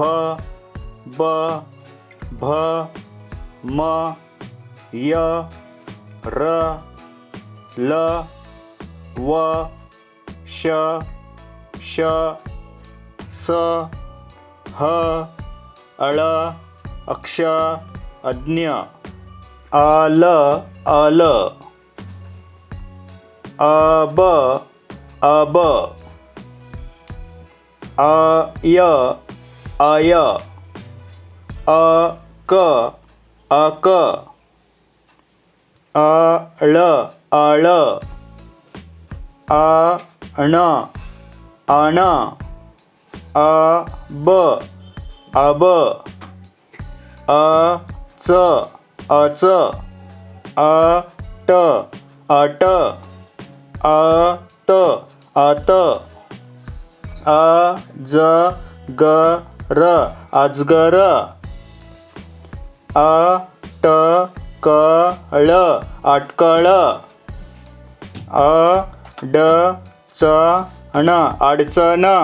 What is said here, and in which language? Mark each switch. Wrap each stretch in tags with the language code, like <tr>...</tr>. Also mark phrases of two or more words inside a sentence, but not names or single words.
<mr>ब भ म य र ल व श श स ह ळ अक्ष अज्ञ अल अल अब अब अय अय अक अक अळ अळ अण अण अब अब अच अच अट अट अत अत अजगर अजगर अटकळ अटकळ अडचण अडचण</mr>